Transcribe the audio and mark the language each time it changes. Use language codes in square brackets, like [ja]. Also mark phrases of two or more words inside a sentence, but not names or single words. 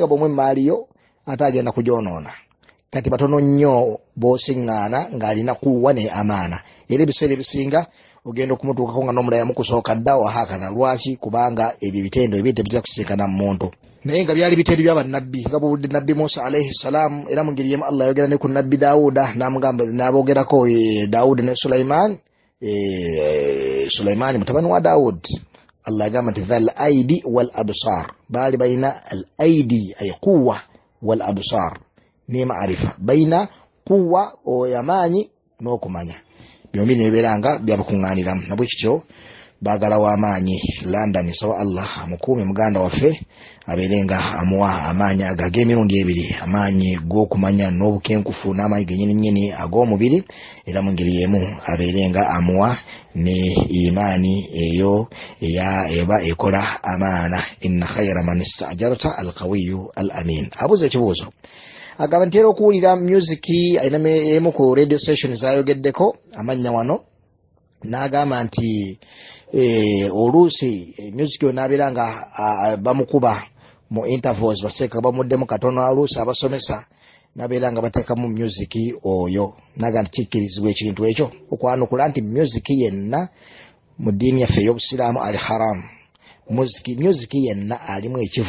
[lg] bomwe maaliyo ate agenda kujonoona kati batono nnyo b'osiŋŋaana ng'alina kuwa ne amaana era ebiseera ebisinga ogenda okumutuukako nga n'omulala yamukusooka dda wahakaza lwaki kubanga ebyo bitendo ebyo tebijja kusinkana mu muntu naye nga byali bitendo by'abannabbi nga bw'obudde nabbi Musa [ar] عليه السلام [lg] era mu ngeri yemu Allah yayogera ne ku nabbi Daawuda n'amugamba n'aboogerako Daawuda ne Sulaimaani mutabani wa Daawud Allah yagamba nti [ar] ذا الأيدي والأبصار [lg] baali balina [ar] الأيدي أي قوة والأبصار [lg] ni maarifa [ar] بين قوة [lg] oyamaanyi n'okumanya byombi neberanga byabukuŋŋaaniramu nabwe kityo Bwagala Wamaanyi London sawa Allah amukuume muganda waffe abeerenga amuwa amaanyi ag'emirundi ebiri amaanyi g'okumanya n'obukenkufu n'amaanyi gennyini ag'omubiri era mu ngeri y'emu abeerenga amuwa ne imaani eyo eba ekola amaana [ar] إن خير من استأجرت القوي الأمين [lg] abuuza ekibuuzo agamba nti era okuwulira music alina emu ku [en] radio station [lg] zayogeddeko amannya wano n'agamba nti oluusi music yo n'abeera nga bamukuba mu intervals baseeka bamuddemu katono oluusi abasomesa n'abeera nga bateekamu music oyo n'agamba nti kikkirizibwa ekintu ekyo okwanukula nti music yenna mu ddiini yaffe ey'obusiraamu ali haramu music yenna alimu